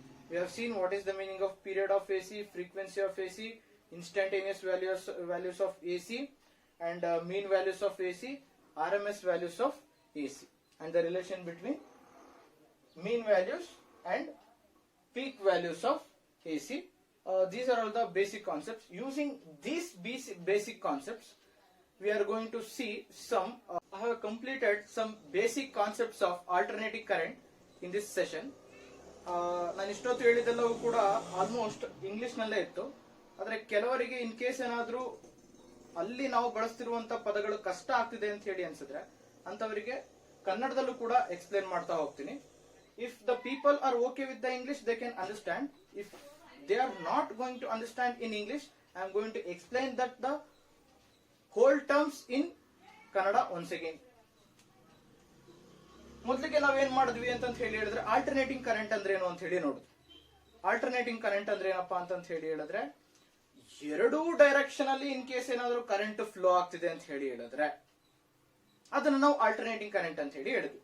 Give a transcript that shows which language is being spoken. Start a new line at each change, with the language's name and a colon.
English: We have seen what is the meaning of period of AC, frequency of AC, instantaneous values of AC, and mean values of AC, RMS values of AC, and the relation between mean values and peak values of AC. These are all the basic concepts. Using these basic concepts, we are going to see some, I have completed some basic concepts of alternating current in this session.
Kannada: ನಾನು ಇಷ್ಟೊತ್ತು ಹೇಳಿದೆಲ್ಲವೂ ಕೂಡ almost ಇಂಗ್ಲಿಷ್ನಲ್ಲೇ ಇತ್ತು. ಆದರೆ ಕೆಲವರಿಗೆ in case ಏನಾದರೂ ಅಲ್ಲಿ ನಾವು ಬಳಸ್ತಿರುವಂತ ಪದಗಳು ಕಷ್ಟ ಆಗ್ತಿದೆ ಅಂತ ಹೇಳಿ ಅನ್ಸಿದ್ರೆ ಅಂತವರಿಗೆ ಕನ್ನಡದಲ್ಲೂ ಕೂಡ ಎಕ್ಸ್ಪ್ಲೇನ್ ಮಾಡ್ತಾ ಹೋಗ್ತೀನಿ.
English: If the people are okay with the English, they can understand. If they are not going to understand in English, I am going to explain that the whole terms in Kannada once again.
Kannada: ಮೊದಲಿಗೆ ನಾವೇನ್ ಮಾಡಿದ್ವಿ ಅಂತ ಹೇಳಿ ಹೇಳಿದ್ರೆ alternating current ಅಂದ್ರೆ ಏನು ಅಂತ ಹೇಳಿ ನೋಡುದು. ಆಲ್ಟರ್ನೇಟಿಂಗ್ ಕರೆಂಟ್ ಅಂದ್ರೆ ಏನಪ್ಪಾ ಅಂತ ಹೇಳಿ ಹೇಳಿದ್ರೆ ಎರಡೂ ಡೈರೆಕ್ಷನ್ ಅಲ್ಲಿ ಇನ್ ಕೇಸ್ ಏನಾದ್ರು ಕರೆಂಟ್ ಫ್ಲೋ ಆಗ್ತಿದೆ ಅಂತ ಹೇಳಿ ಹೇಳಿದ್ರೆ ಅದನ್ನ ನಾವು ಆಲ್ಟರ್ನೇಟಿಂಗ್ ಕರೆಂಟ್ ಅಂತ ಹೇಳಿ ಹೇಳಿದ್ವಿ.